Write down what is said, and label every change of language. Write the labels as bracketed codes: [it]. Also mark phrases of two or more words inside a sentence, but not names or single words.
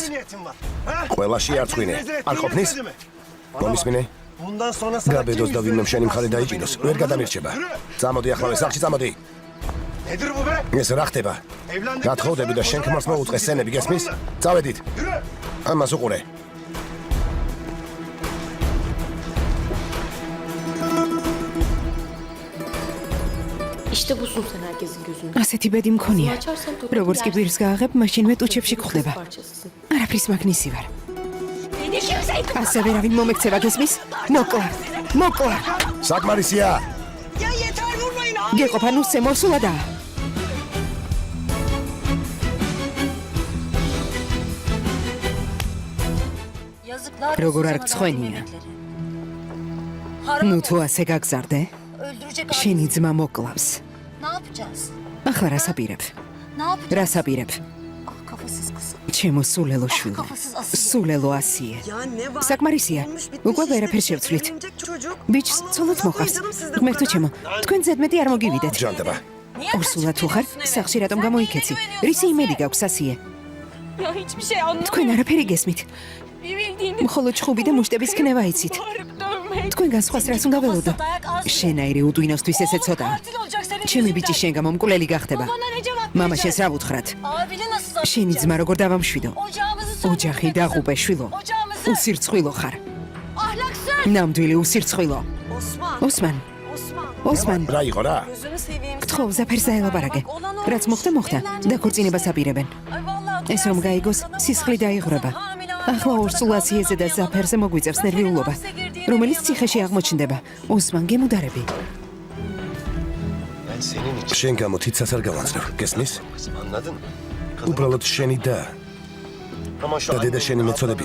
[ka] ყველაში არცხვინე. არ ყოფნის? მომისმინე? გაბედოს და ვინმე შენი მხარე დაიჭიროს. ვერ გადამირჩება. წამოდი ახლა სახლში წამოდი. ეს რა ხდება? გათხოვდები და შენ ქმარს მოუწყე სცენები, გესმის? წავედით. ამას უყურე. [tr] İşte busun sen herkesin gözünde. [ka] ასეთი ბედი მქონია. როგორც კი პირს გააღებ, მაშინვე ტუჩებში გხვდება. [tr] Parçasısın. [ka] არაფრის მაგნისი ვარ. ასე ვერავინ მომექცევა გესმის? მოკლა. საკმარისია. Ya yeter vurmayın. გეყოფა ნუ სემორსულადა. [tr] Yazıklar [ka] Როგორ [tr] olsun [ka] არ [tr] sana [ka] გცხვენია. [tr] verdiğim emekleri. [ka] ნუ თუ ასე გაგზარდე, [tr] Öldürecek [ka] შენი ძმა მოკლავს. [tr] Ne yapacağız? [ka] ახლა რას აპირებ? [tr] Ne yapacağız? [ka] რას აპირებ? [tr] Ah kafasız kızım. [ka] ჩემო სულელო შვილი. [tr] Kafasız Asiye. [ka] სულელო ასიე. [tr] Ya ne var? [ka] საკმარისია. [tr] Olmuş bitmiş [ka] უკვე [tr] işte. [ka] ვერაფერს შევცვლით. [tr] Evlenecek çocuk. [ka] ბიჭს ცოლად მოყავს. [tr] Canım sizde bu [ka] ღმერთო [tr] kadar. [ka] ჩემო, თქვენ ზედმეტი არ მოგივიდეთ. ჯანდება. ორსულად თუ ხარ, სახში რატომ გამოიქეცი? რისი იმედი გაქვს ასიე? [tr] Ya hiçbir şey anlamıyorum. [ka] თქვენ არაფერი გესმით. [tr] Bir bildiğini [ka] მხოლოდ ჩხუბი და მუშტების ქნება იცით. [tr] bağırıp dövmek. [ka] თქვენგან სხვას რას უნდა ველოდო? შენაირი უდვინოსთვის ესე ცოტაა. [tr] Katil olacak senin [ka] ჩემი [tr] yüzünden. [ka] ბიჭი შენ გამომკვლელი გახდება. [tr] Bana ne cevap [ka] მამა [tr] vereceksin? [ka] შენს რა ვუთხრათ? [tr] Abini nasıl [ka] შენი [tr] satacağız? [ka] ძმა როგორ დავამშვიდო? [tr] Ocağımızı [ka] ოჯახი დაღუპე შვილო. [tr] Ocağımızı. [ka] უსირცხვილო ხარ. [tr] Ahlaksız. [ka] ნამდვილი უსირცხვილო. Osman. ოსმან, Osman. ოსმან, რა იყო რა? [tr] Gözünü seveyim. [ka] გთხოვ ზაფერს დაელაპარაკე. რაც მოხდა, მოხდა. დაქორწინებას აპირებენ. [tr] Ay vallahi. [ka] ეს რომ გაიგოს, სისხლი დაიღრება. ახლა ორსულაციეზე და ზაფერზე მოგვიწევს ნერვიულობა, რომელიც ციხეში აღმოჩნდება. ოსმან, გემუდარები. შენ გამო თითსაც არ გავანძრევ, გესმის? უბრალოდ შენი და დედა შენი მეწოდებია.